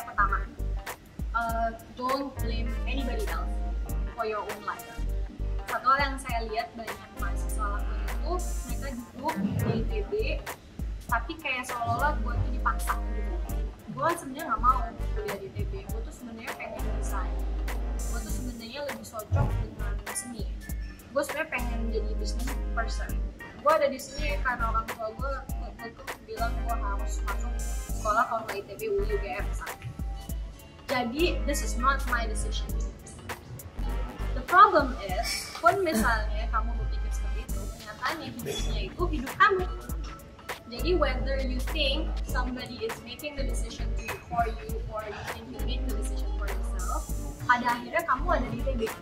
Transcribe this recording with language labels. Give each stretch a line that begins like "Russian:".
Indonesian: Pertama,
English: don't blame anybody else for your own life.
Indonesian: Satu hal yang saya lihat banyak mahasiswa lakukan itu, mereka duduk di ITB tapi kayak seolah-olah gue tuh dipaksa gitu. Gue sebenarnya nggak mau kuliah di ITB, gue tuh sebenarnya pengen desain, gue tuh sebenarnya lebih cocok dengan seni, gue sebenarnya pengen jadi business person. Gue ada di sini karena orang tua gue bilang gue harus masuk sekolah kalau nggak ITB, UGM misalnya. Jadi
English: this is not my decision. The problem is, when
Indonesian: misalnya kamu berpikir seperti itu, kenyataannya hidupnya itu hidup kamu. Jadi
English: whether you think somebody is making the decision for you or you think you make the decision for yourself,
Indonesian: pada akhirnya kamu ada di ITB.